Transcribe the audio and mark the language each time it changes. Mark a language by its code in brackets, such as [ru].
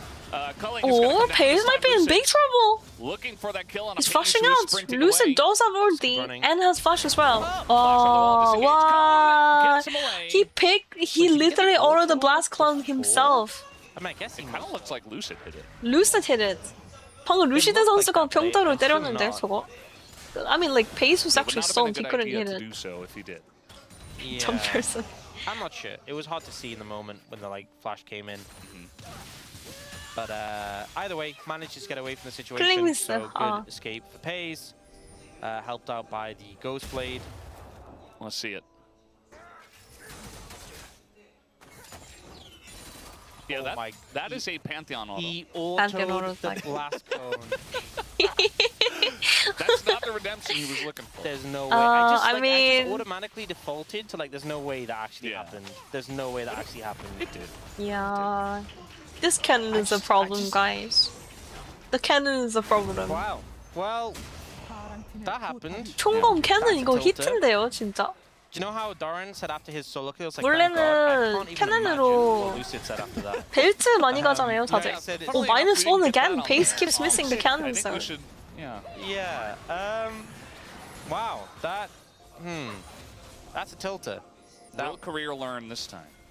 [en] Oh, Pace might be in big trouble. He's flashing out. Lucid does have ulti and has flash as well. Oh, wow. He literally ordered the blast clone himself. I mean, I guess it kind of looks like Lucid hit it. Lucid hit it. [ko] 방금 루시드 선수가 평타로 때렸는데 저거. [en] I mean, like Pace was actually stunned. He couldn't hit it. Yeah. Jump person. I'm not sure. It was hard to see in the moment when the like flash came in. But either way, manages to get away from the situation, so good escape for Pace. Helped out by the Ghost Blade. Let's see it. Yeah, that is a Pantheon auto. He autoed the blast cone. That's not the redemption he was looking for. There's no way. I just automatically defaulted to like, there's no way that actually happened. There's no way that actually happened. It did. Yeah. This cannon is a problem, guys. The cannon is a problem. Wow. Well, that happened. [ko] 총검 cannon 이거 히트인데요, 진짜. [en] Do you know how Doran said after his solo kill? Like, [ko] 원래는 캐논으로 벨트 많이 가잖아요, 다들. [en] Oh, -1 again. Pace keeps missing the cannon, so. Yeah. Wow. That's a tilter. Will Career learn this time?